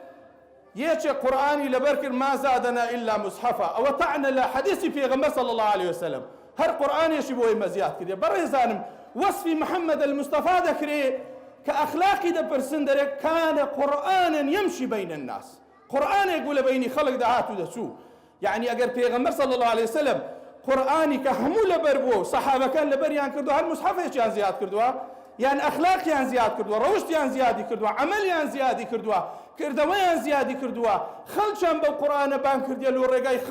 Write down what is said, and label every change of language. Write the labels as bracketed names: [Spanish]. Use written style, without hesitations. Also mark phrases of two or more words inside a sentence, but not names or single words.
[Central Kurdish] یەکێک قورئانی لەبەر کرد [Arabic] ما زادنا إلا مصحفا [Central Kurdish] ئەوە تەعنە لە حەدیثی پێغەمبەر [Arabic] صلی الله عليه وسلم [Central Kurdish] هەر قورئانێکی بۆ ئێمە زیاد کردێ بەڕێزانم وەصفی محەممەد المستەفا دەکرێ کە ئەخلاقی دەپرسن دەرێ [Arabic] کانە قورئانا يمشي بين الناس [Central Kurdish] قورئانێک بوو لە بەینی خەڵک دەهات و دەچوو یعنی ئەگەر پێغەمبەر صلی [Arabic] الله عليه وسلم [Central Kurdish] قورئانی کە هەموو لەبەر بووە و سەحابەکان لەبەریان کردووە هەر مصحفێکیان زیاد کردووە یان ئەخلاقیان زیاد کردووە ڕەوشتیان زیادی کردووە عەمەلیان زیادی کردووە کردەوەیان زیادی کردووە خەڵکیان بەو قورئانە بان کردیە لۆ ڕێگای خوا